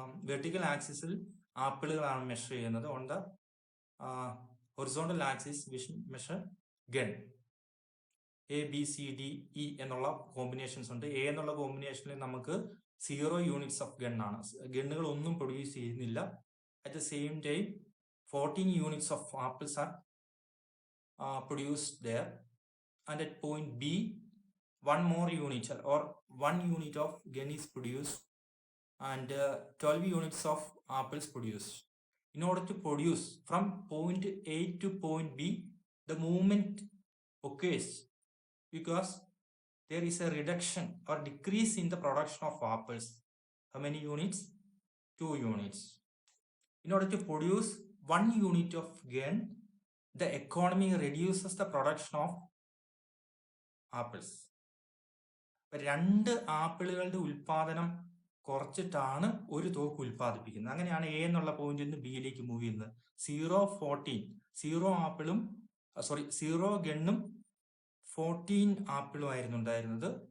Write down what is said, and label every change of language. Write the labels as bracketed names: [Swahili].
[Malayalam] Vertical ആക്സിസിൽ ആപ്പിളുകളാണ് measure ചെയ്യുന്നത്. [English] On the horizontal axis measure gun. [Malayalam] A B C D E എന്നുള്ള combinations ഉണ്ട്. A എന്നുള്ള കോമ്പിനേഷനിൽ നമുക്ക് 0 യൂണിറ്റ്സ് ഓഫ് ഗൺ ആണ്. ഗണ്ണുകൾ ഒന്നും പ്രൊഡ്യൂസ് ചെയ്യുന്നില്ല. [English] At the same time, 14 units of apples are produced there. And at point B, one more unit or 1 unit of gun is produced and 12 units of apples produced. In order to produce from point A to point B, the movement occurs because there is a reduction or decrease in the production of apples. How many units? 2 units. In order to produce 1 unit of gun, the economy reduces the production of apples. [Malayalam] 2 ആപ്പിളുകളുടെ ഉൽപാദനം കുറച്ചിട്ടാണ് ഒരു തോക്ക് ഉൽപ്പാദിപ്പിക്കുന്നത്. അങ്ങനെയാണ് A എന്നുള്ള പോയിന്റിൽ നിന്ന് ബിയിലേക്ക് move ചെയ്യുന്നത്. 0 ആപ്പിളും 0 ഗണ്ണും 14 ആപ്പിളും ആയിരുന്നു ഉണ്ടായിരുന്നത്.